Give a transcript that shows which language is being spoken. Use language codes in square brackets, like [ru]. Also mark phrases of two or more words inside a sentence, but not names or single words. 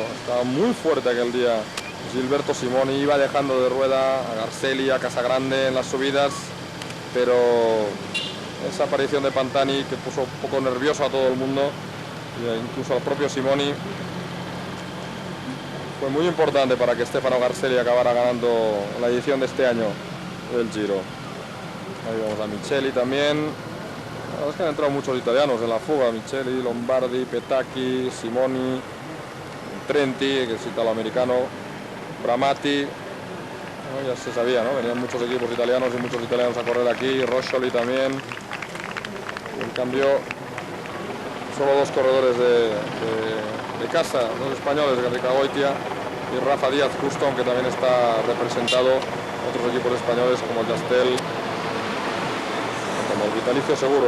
[es] Estaba muy fuerte aquel día Gilberto Simoni, iba dejando de rueda a Garcelli, a Casagrande en las subidas, pero esa aparición de Pantani que puso un poco nervioso a todo el mundo, incluso al propio Simoni, fue muy importante para que Stefano Garcelli acabara ganando la edición de este año del Giro. Ahí vemos a Micheli también. La verdad es que han entrado muchos italianos en la fuga: Micheli, Lombardi, Petacchi, Simoni, Trenti, que es italoamericano, Bramati. Bueno, ya se sabía, ¿no? Venían muchos equipos italianos y muchos italianos a correr aquí, Roscioli también. En cambio, solo dos corredores de casa, dos españoles, Garriga Goitia y Rafa Díaz Justo, aunque también está representado otros equipos españoles como el Jastel, como el Vitalicio Seguros.